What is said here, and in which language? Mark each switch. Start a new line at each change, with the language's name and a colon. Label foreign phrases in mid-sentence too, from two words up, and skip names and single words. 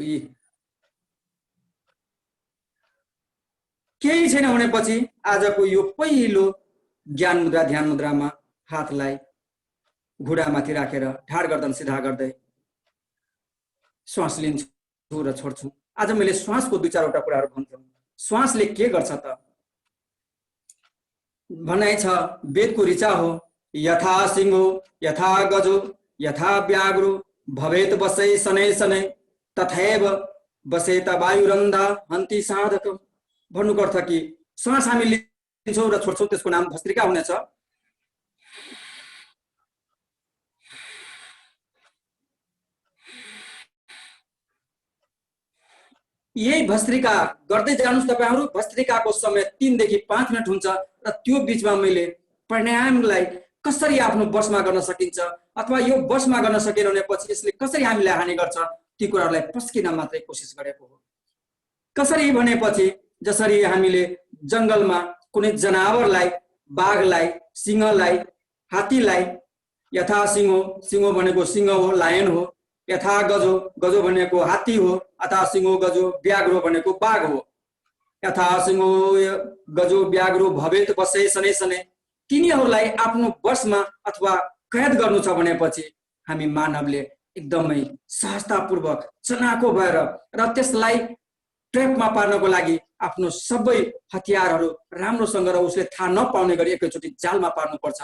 Nepali: यी केही छैन भनेपछि आजको यो पहिलो ज्ञान मुद्रा ध्यान मुद्रामा हातलाई घुँडामाथि राखेर ढाड गर्दन सिधा गर्दै श्वास लिन्छु र छोड्छु। आज मैले श्वासको 2-4 कुराहरू भन्छु। श्वासले के गर्छ त? भनाइ छ वेदको ऋचा हो,
Sanskrit: यथा सिंहो यथा गजो यथा व्याघ्रो भवेत बसै शनै शनै तथैव बसेत वायुरन्धा हन्ति साधक।
Nepali: भन्नुको अर्थ कि श्वास हामी लिन्छौँ र छोड्छौँ, त्यसको नाम भस्त्रिका हुनेछ। यही भस्त्रिका गर्दै जानुस् तपाईहरु। भस्त्रिकाको समय 3 देखि 5 मिनेट हुन्छ र त्यो बीचमा मैले प्राणायामलाई कसरी आफ्नो बसमा गर्न सकिन्छ अथवा यो बसमा गर्न सकेन भनेपछि यसले कसरी हामीलाई हानि गर्छ ती कुराहरूलाई पस्किन मात्रै कोसिस गरेको हो। कसरी भनेपछि जसरी हामीले जंगलमा कुनै जनावरलाई, बाघलाई, सिंहलाई, हात्तीलाई,
Sanskrit: यथा सिंहो,
Nepali: सिंहो भनेको सिंह हो, लायन हो,
Sanskrit: यथा गजो,
Nepali: गजो भनेको हात्ती हो,
Sanskrit: अथा सिंहो गजो व्याघ्रो
Nepali: भनेको बाघ हो।
Sanskrit: यथा सिंहो गजो व्याघ्रो भवेत बसै शनै शनै,
Nepali: तिनीहरूलाई आफ्नो बसमा अथवा कैद गर्नु छ भनेपछि हामी मानवले एकदमै सहजतापूर्वक चनाखो भएर र त्यसलाई ट्र्यापमा पार्नको लागि आफ्नो सबै हतियारहरू राम्रोसँग र उसले थाहा नपाउने गरी एकैचोटि जालमा पार्नुपर्छ।